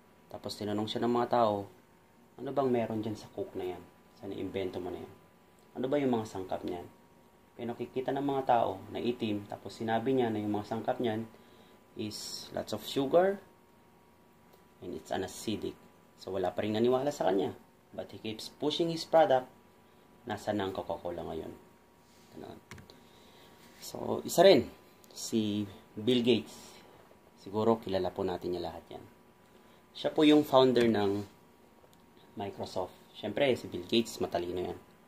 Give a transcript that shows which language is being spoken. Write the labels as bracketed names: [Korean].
[Filipino] Tapos tinanong siya ng mga tao, ano bang meron dyan sa Coke na yan? Sa na-invento mo na yan? Ano ba yung mga sangkap niyan? Pinakikita ng mga tao na itim, tapos sinabi niya na yung mga sangkap niyan is [English] lots of sugar and it's an acidic. [Filipino] So, wala pa rin naniwala sa kanya. [English] But he keeps pushing his product. [Filipino] Nasa na ang Coca-Cola ngayon. Ganun. So, isa rin, si Bill Gates. Siguro, kilala po natin niya lahat yan. Siya po yung founder ng Microsoft. Siyempre, si Bill Gates, matalino yan.